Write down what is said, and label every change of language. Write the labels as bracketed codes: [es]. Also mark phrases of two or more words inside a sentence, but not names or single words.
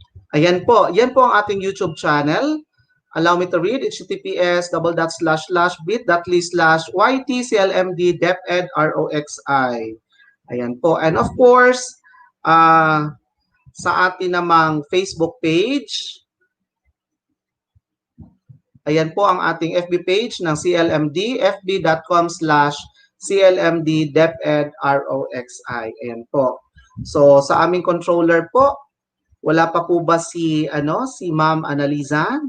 [tl] Ayan po, yan po ang ating [en] YouTube channel. Allow me to read, https://bit.ly/ytclmd-deped-roxi. [tl] Ayan po. [en] And of course, [tl] sa atin namang [en] Facebook page, [tl] ayan po ang ating [en] FB page [tl] ng CLMD, fb.com/clmd-deped-roxi. Ayan po. So sa aming controller po, wala pa po ba si Ma'am Annaliza?